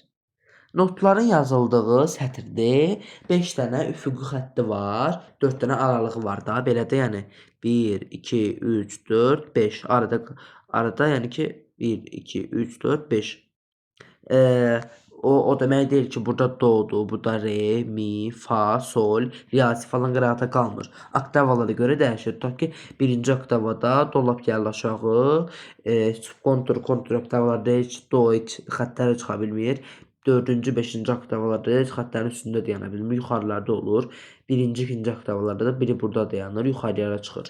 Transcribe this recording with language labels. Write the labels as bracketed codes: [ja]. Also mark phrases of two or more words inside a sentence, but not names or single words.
[az] Notların yazıldığı sətirdə 5 dənə üfüqi xətti var, 4 dənə aralığı var da, belə də, yəni 1, 2, 3, 4, 5. Arada yəni ki 1, 2, 3, 4, 5. O demək deyil ki, burada dodur, burada re, mi, fa, sol, riyazi falan qıraqda qalmır. Oktavalara görə dəyişir. Tutaq ki, birinci oktavada do lap gəlir aşağı, kontur oktavalarda heç do, heç xəttləri çıxa bilmir. 4-cü, 5-ci oktavalarda heç xəttlərin üstündə dayana bilmir, yuxarılarda olur. 1-ci, 2-ci oktavalarda da biri burada dayanır, yuxarıya çıxır.